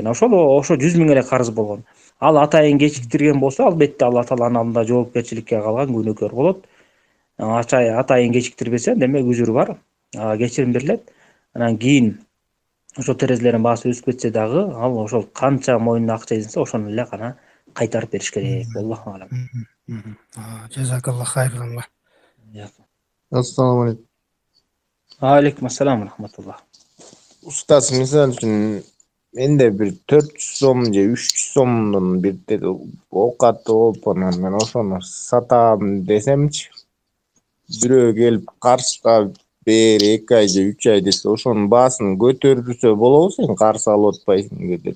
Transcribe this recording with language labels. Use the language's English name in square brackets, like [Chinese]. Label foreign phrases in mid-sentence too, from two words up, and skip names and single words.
[Kyrgyz] Ошо 100 миң эле карыз болгон. Ал атайын кечиктирген болсо, албетте Алла Тааланын алдында жоопкерчиликке калган күнөөкөр болот. Атайын кечиктирбесе, демек үзүр бар. Кечирим берилет. Анан кийин ошо терезелердин баасы өсүп кетсе дагы, ал ошол канча мойнуна акча иленсе, ошону эле гана кайтарып бериш керек. [Arabic] الله أعلم. جزاك الله خيرا. السلام عليكم. عليكم السلام رحمة الله. [Kyrgyz] Ustaz, misal үчүн менде бир 400 сом же 300 сомдун бир оокаты болуп, анан мен ошону сатам десемчи, бирөө келип карызга бер 2 ай же 3 ай десе, ошонун баасын көтөрүлсө болобу, сен карыз алып атпайсың деп.